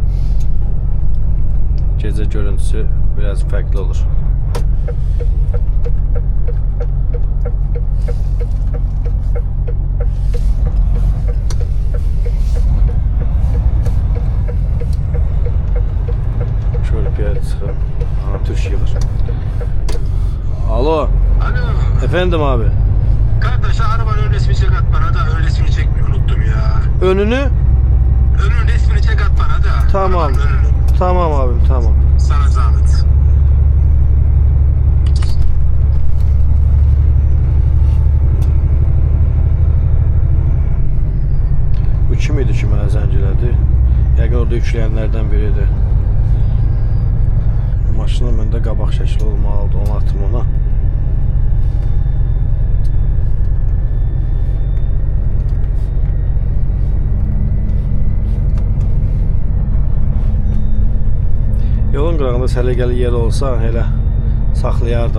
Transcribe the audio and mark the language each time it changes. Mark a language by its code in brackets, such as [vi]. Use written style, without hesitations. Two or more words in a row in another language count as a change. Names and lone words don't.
[az] Gecə görüntüsü biraz fərqli olur. Körpüyə çıxıb. Türk yığır. [tr] Alo. Alo. Efendim abi. Kardeş arabanın ön resmini çek at bana da. Ön resmini çekmeyi unuttum ya. Önünü? Önün resmini çek at bana da. Tamam. Arabanın önünü. Tamam abim, tamam. Sana zahmet. [az] Bu kim idi ki mənə zəng elədi? Yəqin orada yükləyənlərdən biridir. Maşının məndə qabaq şəkli olmalıdır, onu atım ona. Yolun qırağında səliqəli yer olsa, elə saxlayardım.